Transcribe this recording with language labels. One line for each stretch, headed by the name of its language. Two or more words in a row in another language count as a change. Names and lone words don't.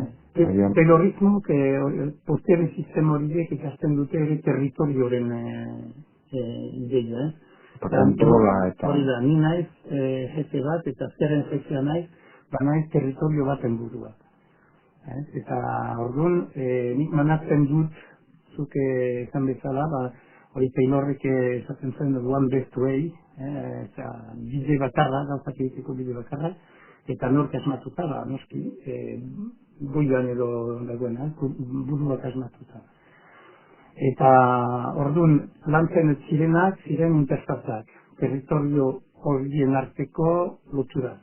Basque: Pelorismo, posteriori sistema horiek ikasten dute ere territorioren ideia, eta kontrola eta... Hori da, ni naiz jefe bat eta zeren jefea naiz, naiz territorio baten burua. Eta orduan, nik manatzen dut, zuke esan bezala, hori Taylorrek esaten zen
English: one best way,
Basque: eta bide bakarra, gauzak egiteko bide bakarra, eta nork asmatuta, noski, goian edo dagoena, buruak asmatuta. Eta orduan, lantzen ez zirenak, ziren interfazak, territorio horien arteko loturak.